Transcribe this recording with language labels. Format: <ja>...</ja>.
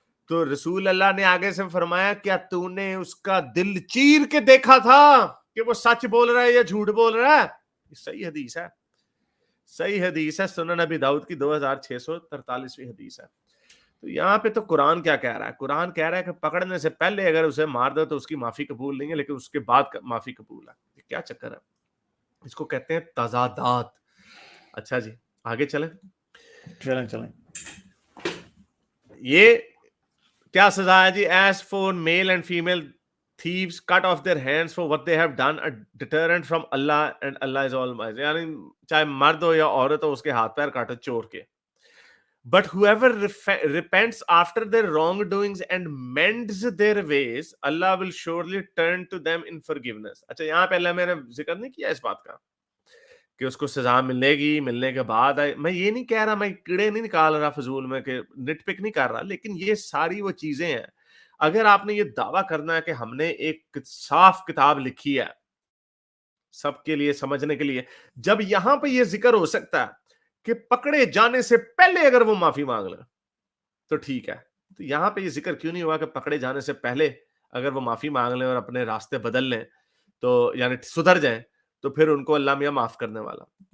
<ur>تو رسول اللہ نے آگے سے فرمایا کیا تو نے اس کا دل چیر کے دیکھا تھا کہ وہ سچ بول رہا ہے یا جھوٹ بول رہا ہے؟ صحیح حدیث ہے, صحیح حدیث ہے, سنن نبی داؤد کی 2643ویں حدیث ہے. تو یہاں پہ تو قرآن کیا کہہ رہا ہے؟ قرآن کہہ رہا ہے کہ پکڑنے سے پہلے اگر اسے مار دو تو اس کی معافی قبول نہیں ہے, لیکن اس کے بعد معافی قبول ہے. یہ کیا چکر ہے؟ اس کو کہتے ہیں تضادات. اچھا جی آگے چلیں.</ur> <en>یہ کیا سزا ہے جی؟ As for male and female thieves cut off their hands for what they have done, a deterrent from Allah and Allah is almighty.</en> <ur>یعنی چاہے مرد ہو یا عورت ہو اس کے ہاتھ پیر کاٹو چور کے.</ur> <en>But whoever repents after their wrongdoings and mends their ways, Allah will surely turn to them in forgiveness.</en> <ur>اچھا یہاں پہ اللہ میں نے ذکر نہیں کیا اس بات کا کہ اس کو سزا ملے گی, ملنے کے بعد. میں یہ نہیں کہہ رہا, میں کیڑے نہیں نکال رہا فضول میں کہ نٹ پک نہیں کر رہا, لیکن یہ ساری وہ چیزیں ہیں. اگر آپ نے یہ دعویٰ کرنا ہے کہ ہم نے ایک صاف کتاب لکھی ہے سب کے لیے سمجھنے کے لیے, جب یہاں پہ یہ ذکر ہو سکتا ہے کہ پکڑے جانے سے پہلے اگر وہ معافی مانگ لیں تو ٹھیک ہے, تو یہاں پہ یہ ذکر کیوں نہیں ہوا کہ پکڑے جانے سے پہلے اگر وہ معافی مانگ لیں اور اپنے راستے بدل لیں تو یعنی سدھر جائیں تو پھر ان کو اللہ میاں معاف کرنے والا.</ur>